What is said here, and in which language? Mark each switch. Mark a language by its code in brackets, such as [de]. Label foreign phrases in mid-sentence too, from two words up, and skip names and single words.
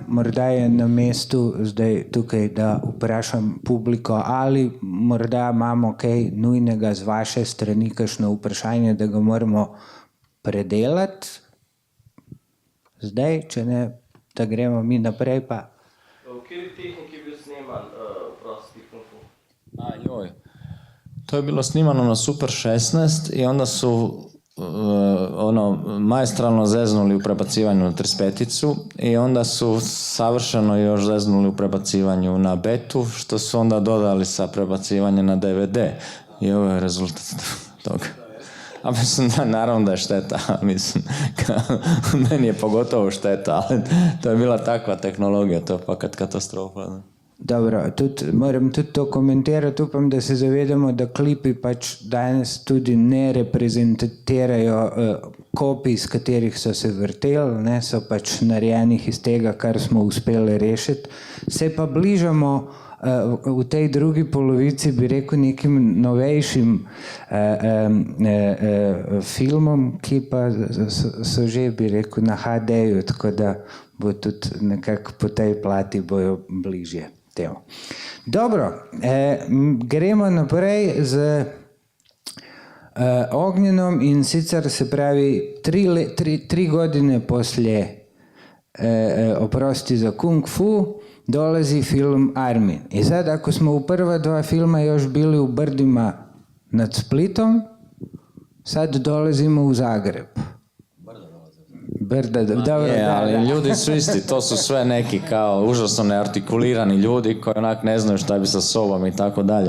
[sl] Morda je na mestu zdaj tukaj, da vprašam publiko, ali morda imamo kaj nujnega z vaše strani, kakšno vprašanje, da ga moramo predelati. Zdaj, če ne, da gremo mi naprej pa. V kateri tehniki je bil sneman prosti kung fu? [hr] Joj. To je bilo snimano na Super 16 i onda su maestralno zeznuli u prebacivanju na 35 i onda su savršeno još zeznuli u prebacivanju na betu, što su onda dodali sa prebacivanjem na DVD. I ovo je rezultat toga. A mislim da naravno da je šteta, mislim, meni je pogotovo šteta, ali to je bila takva tehnologija, to je fakat katastrofa. [sl] Dobro, moram tudi to komentirati, upam, da se zavedamo, da klipi pač danes tudi ne reprezentirajo kopij, iz katerih so se vrteli, ne, so pač narejenih iz tega, kar smo uspeli rešiti. Se pa bližamo v tej drugi polovici, bi rekel, nekim novejšim filmom, ki pa so že, bi rekel, na HD-ju, tako da bo tudi nekako po tej plati bojo bližje. Dobro, gremo naprej z Ognjenom in sicer se pravi [hr] 3 godine poslije Oprosti za kung fu dolazi film Armin. I sad ako smo u prva 2 filma još bili u Brdima nad Splitom, sad dolazimo u Zagreb. Ali ljudi su isti, to su sve neki kao užasno neartikulirani ljudi koji onak ne znaju šta bi sa sobom i tako dalje.